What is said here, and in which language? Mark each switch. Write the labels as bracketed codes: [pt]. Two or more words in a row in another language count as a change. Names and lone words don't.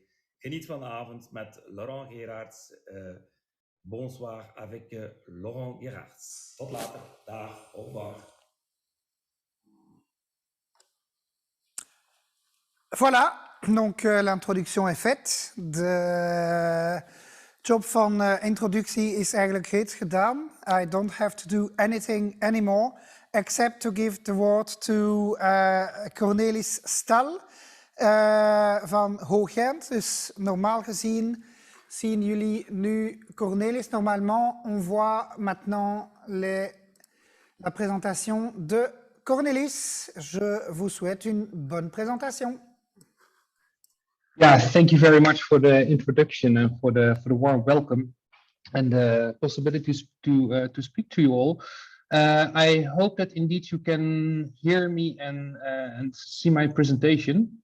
[nl] Geniet van de avond met Laurent Gerards. [fr] Bonsoir avec [nl] Laurent Gerards. Tot later. Dag. [fr] Au revoir. Voilà, donc l'introduction est faite. [nl] De job van introductie is eigenlijk reeds gedaan. [en] I don't have to do anything anymore except to give the word to Cornelis Staal van Hoogent. [nl] Dus normaal gezien zien jullie nu Cornelis. [fr] Normalement, on voit maintenant la présentation de Cornelis. Je vous souhaite une bonne présentation. [en] Yeah, thank you very much for the introduction and for the warm welcome and the possibilities to speak to you all. I hope that indeed you can hear me and see my presentation.